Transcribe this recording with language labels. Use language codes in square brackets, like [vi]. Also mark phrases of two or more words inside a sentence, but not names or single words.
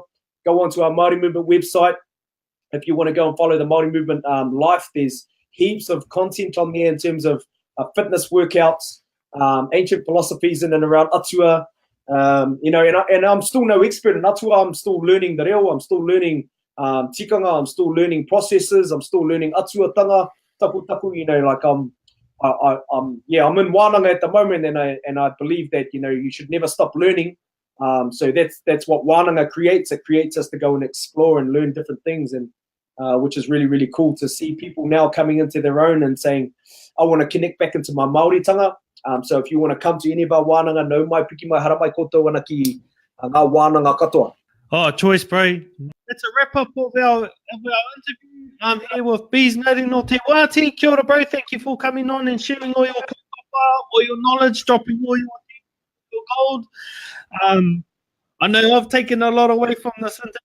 [en] Go onto our Maori Movement website. If you want to go and follow the Maori Movement life, there's heaps of content on there in terms of fitness workouts, ancient philosophies in and around Atua. You know, and I'm still no expert in Atua. I'm still learning the reo. I'm still learning tikanga. I'm still learning processes. I'm still learning atuatanga. Tapu, you know, like I'm in wānanga at the moment, and I believe that, you know, you should never stop learning. So that's what wānanga creates. It creates us to go and explore and learn different things, and which is really, really cool to see people now coming into their own and saying, I want to connect back into my Māoritanga. So if you want to come to any of our wānanga, [mi] no mai piki mai hara mai koto wana ki ngā wānanga katoa. [en] Oh, choice, bro. That's a wrap up of our interview. I'm here with Beez Ngarino Te Waati. [mi] Kia ora, [en] bro. Thank you for coming on and sharing all your kaupapa, all your knowledge, dropping all your gold. I know I've taken a lot away from this interview.